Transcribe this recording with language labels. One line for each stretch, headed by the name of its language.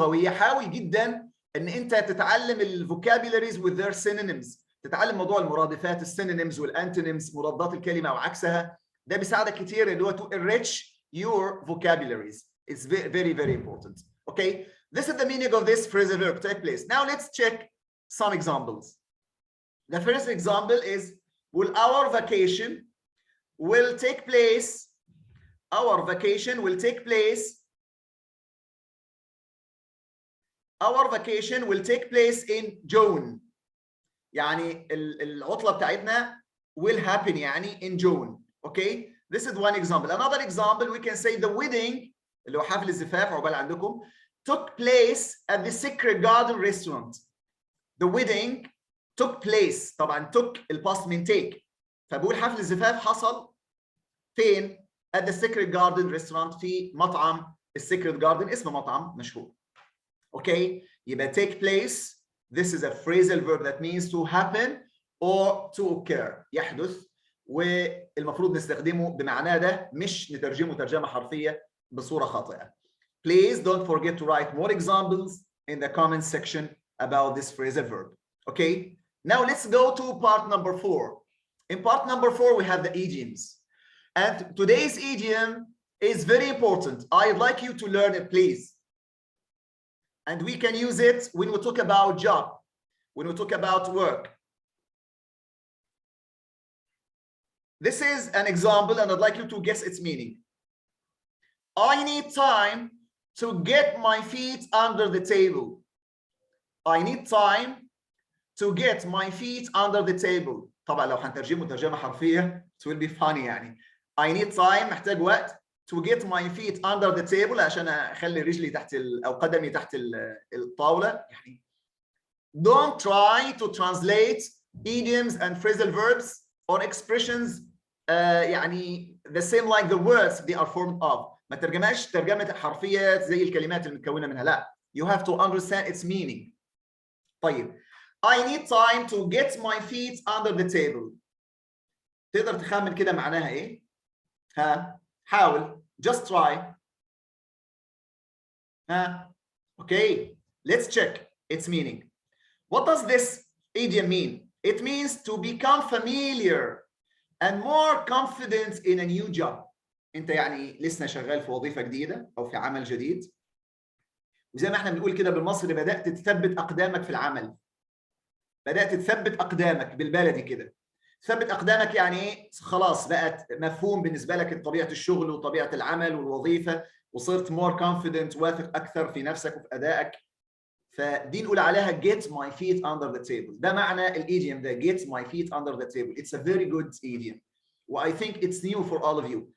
Arabic: حاول جدا ان انت تتعلم الفوكابيلاريز
English: with their synonyms،
Arabic: تتعلم موضوع المرادفات، السينونيمز والانتونيمز، مضادات الكلمة او عكسها. ده بيساعدك كتير اللي هو
English: to enrich your vocabularies. It's very very important. Okay, this is the meaning of this phrasal verb take place. Now let's check some examples. The first example is, will our vacation will take place. Our vacation will take place. Our vacation will take place in June.
Arabic: يعني العطلة بتاعتنا
English: will happen يعني in June. Okay, this is one example. Another example, we can say the wedding
Arabic: اللي هو حفل الزفاف عقبال عندكم
English: took place at the Secret Garden restaurant. The wedding took place.
Arabic: طبعا took الباست من take، فبقول حفل الزفاف حصل فين؟
English: at the Secret Garden restaurant،
Arabic: في مطعم السيكريت جاردن، اسمه مطعم مشهور.
English: Okay,
Arabic: يبقى
English: take place. This is a phrasal verb that means to happen or to occur، يحدث،
Arabic: والمفروض نستخدمه بمعناه ده، مش نترجمه ترجمة حرفية بصورة خاطئة.
English: Please don't forget to write more examples in the comment section about this phrasal verb. Okay, now let's go to part number 4. In part number 4 we have the idioms, and today's idiom is very important. I'd like you to learn it, please. And we can use it when we talk about job, when we talk about work. This is an example and I'd like you to guess its meaning. I need time to get my feet under the table. I need time to get my feet under the table.
Arabic: طبعا لو هنترجمه ترجمة حرفية
English: it will be funny
Arabic: يعني.
English: I need time،
Arabic: محتاج وقت،
English: to get my feet under the table،
Arabic: عشان اخلي رجلي تحت او قدمي تحت الطاولة يعني.
English: Don't try to translate idioms and phrasal verbs or expressions يعني the same like the words they are formed of.
Arabic: ما ترجمهاش ترجمة حرفية زي الكلمات المتكونة منها، لا.
English: You have to understand its meaning.
Arabic: طيب،
English: I need time to get my feet under the table.
Arabic: تقدر تخمن كده معناها ايه؟ ها؟ حاول.
English: Just try. ها؟ Okay, let's check its meaning. What does this idiom mean? It means to become familiar and more confident in a new job.
Arabic: انت يعني لسه شغال في وظيفة جديدة او في عمل جديد، وزي ما احنا بنقول كده بالمصري بدأت تثبت اقدامك في العمل. بدأت تثبت اقدامك بالبلدي كده. تثبت اقدامك يعني ايه؟ خلاص بقت مفهوم بالنسبة لك طبيعة الشغل وطبيعة العمل والوظيفة، وصرت
English: more confident،
Arabic: واثق اكثر في نفسك وفي ادائك. فدي نقول عليها
English: get my feet under the table.
Arabic: ده معنى الايديوم ده،
English: get my feet under the table. It's a very good idiom. I think it's new for all of you.